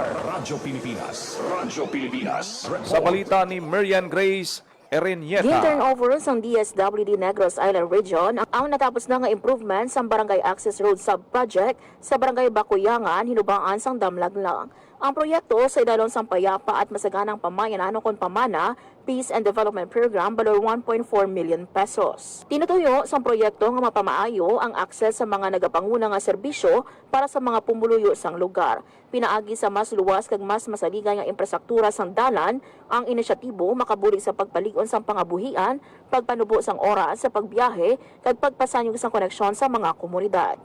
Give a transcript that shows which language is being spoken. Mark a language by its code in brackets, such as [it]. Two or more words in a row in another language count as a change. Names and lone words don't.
[hil] Radyo Pilipinas. Sa balita ni Marian Grace Erenieta. Gin-turnover sa DSWD Negros Island Region ang natapos na nga improvement sa Barangay Access Road Sub-Project sa Barangay Bakuyangan, Hinubaan sang Damlaglang. Ang proyekto sa idalon sang payapa at masaganang pamayanan o kon pamana Peace and Development Program balor 1.4 million pesos. Tinutuyo sa proyekto nga mapamaayo ang akses sa mga nagapanguna nga serbisyo para sa mga pumuluyo sang lugar. Pinaagi sa mas luwas kag mas masaligay nga infrastruktura sang dalan ang inisyatibo makabuli sa pagpaligon sang pangabuhian, pagpanubo sang oras sa pagbiyahe kag pagpasanyog sang koneksyon sa mga komunidad.